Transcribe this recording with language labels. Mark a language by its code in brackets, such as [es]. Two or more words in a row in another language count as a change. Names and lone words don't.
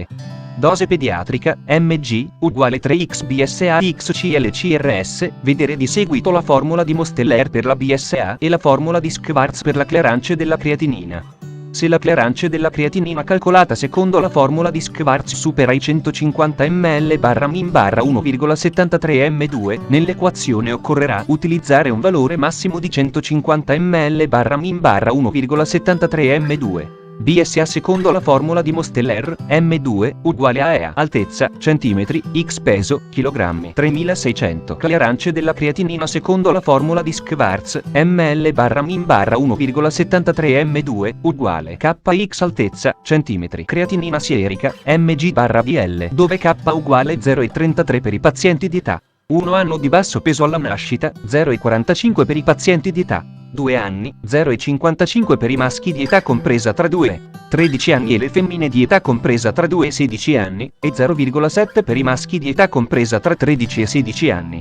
[it] Dose pediatrica, mg, uguale 3x BSA x CL-CRS, vedere di seguito la formula di Mosteller per la BSA e la formula di Schwarz per la clearance della creatinina. Se la clearance della creatinina calcolata secondo la formula di Schwarz supera i 150 ml/min/1,73 m2, nell'equazione occorrerà utilizzare un valore massimo di 150 ml/min/1,73 m2. BSA secondo la formula di Mosteller, M2, uguale a EA, altezza, centimetri, x peso, chilogrammi, 3600. Clearance della creatinina secondo la formula di Schwarz, ml/min/1,73 m2, uguale KX altezza, centimetri. Creatinina sierica, mg/dl, dove K uguale 0,33 per i pazienti di età 1 anno di basso peso alla nascita, 0,45 per i pazienti di età 2 anni, 0,55 per i maschi di età compresa tra 2 e 13 anni e le femmine di età compresa tra 2 e 16 anni, e 0,7 per i maschi di età compresa tra 13 e 16 anni.